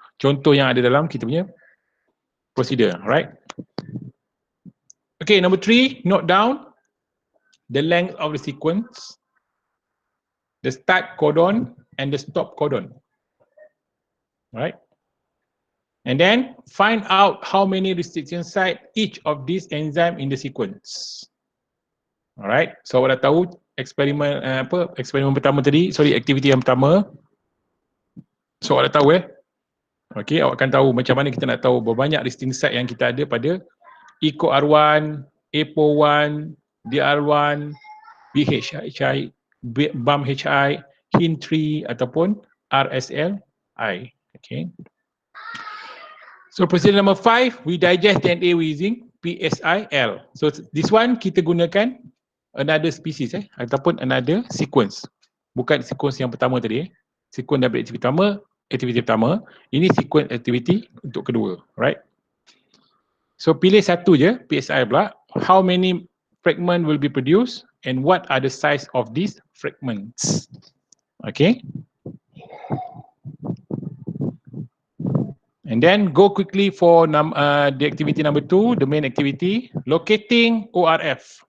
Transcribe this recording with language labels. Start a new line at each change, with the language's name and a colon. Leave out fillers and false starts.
Malay: Contoh yang ada dalam kita punya procedure, alright.
English: Okay, number 3, note down the length of the sequence, the start codon and the stop codon, alright. And then find out how many restriction site each of these enzyme in the sequence.
Malay: Alright, so awak dah tahu eksperimen eksperimen pertama tadi, aktiviti yang pertama. So awak dah tahu okay, awak akan tahu macam mana kita nak tahu berapa banyak restriction site yang kita ada pada EcoR1, APO1, DR1, BHI, BAMHI, HIN3 ataupun RSLI. Okay.
English: So procedure number 5, we digest DNA using PSIL. So this one
Malay: kita gunakan
English: another species ataupun another sequence.
Malay: Bukan sequence yang pertama tadi Sequence daripada aktiviti pertama, ini sequence aktiviti untuk kedua, right? So pilih satu je, PSI pula.
English: How many fragment will be produced and what are the size of these fragments? Okay. And then go quickly for the activity number 2, the main activity, locating ORF.